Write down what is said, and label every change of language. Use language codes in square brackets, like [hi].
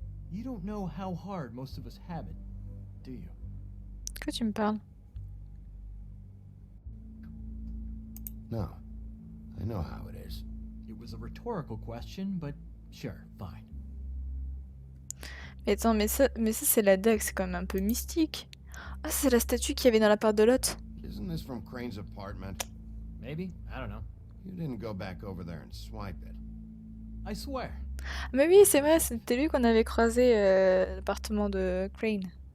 [en] You don't know how hard most of us have it, do you? [fr] Que tu me parles? [en] No. I know how it is. It was a rhetorical question, but sure, fine. [fr] Mais attends, mais ça c'est la dague, c'est quand même un peu mystique. Ah, c'est la statue qu'il y avait dans l'appart de l'hôte. [en] Isn't this from Crane's apartment? Maybe? I don't know. You didn't go back over there and swipe it. I swear. [fr] Mais oui, c'est vrai, c'était lui qu'on avait croisé l'appartement de Crane.